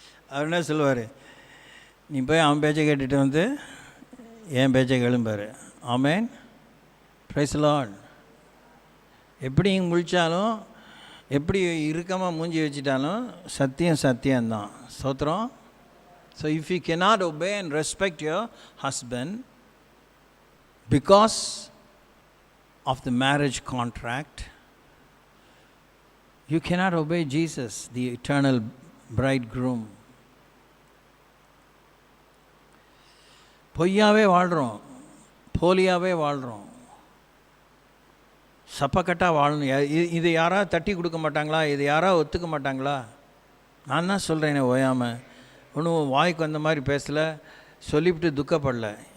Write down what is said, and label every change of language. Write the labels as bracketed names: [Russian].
[Tamil] அவர் என்ன சொல்லுவார்? நீ போய் அவன் பேச்சை கேட்டுட்டு வந்து என் பேச்சை கேளும்பார். ஆமேன், [English] Praise the Lord. [Tamil] எப்படி முழிச்சாலும், எப்படி இறுக்கமாக மூஞ்சி வச்சிட்டாலும் சத்தியம்தான். ஸ்தோத்திரம். [English] So if you cannot obey and respect your husband because of the marriage contract, you cannot obey Jesus, the eternal bridegroom. [Tamil] பொய்யாவே வாழ்கிறோம், போலியாகவே வாழ்கிறோம், சப்பக்கட்டாக வாழணும். இது யாராவது தட்டி கொடுக்க மாட்டாங்களா? இது யாராவது ஒத்துக்க மாட்டாங்களா? நான் தான் சொல்கிறேனே ஓயாமல். ஒன்றும் வாய்க்கு வந்த மாதிரி பேசலை, சொல்லிவிட்டு துக்கப்படல.